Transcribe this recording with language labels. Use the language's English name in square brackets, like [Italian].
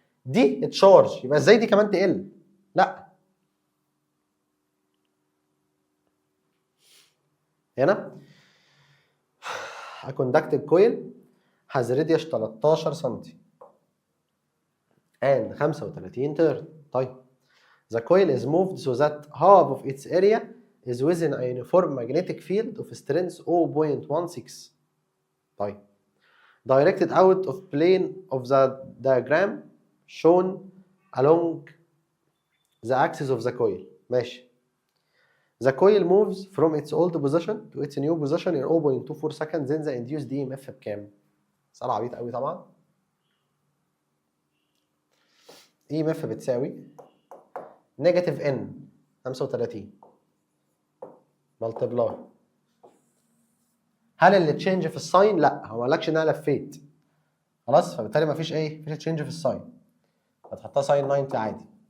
[Arabic] دي تشارج، يبقى ازاي دي كمان تقل؟ لا هنا [English] a conductive coil has radius 13 [Arabic] سم [English] and 35 turn. طيب the coil is moved so that half of its area is within a uniform magnetic field of strength 0.16. طيب directed out of plane of the diagram shown along the axis of the coil. [Arabic] ماشي. [English] The coil moves from its old position to its new position in 0.24 seconds, then the induced EMF [Arabic] بكام؟ سؤال عبيط قوي طبعا. EMF بتساوي نيجاتيف N 35 ملتبلاي. هل اللي تشينج في الساين؟ لا هو ما قالكش ان انا لفيت خلاص، فبالتالي مفيش ايه؟ مفيش تشينج في الساين، هتحطها ساين 90 عادي.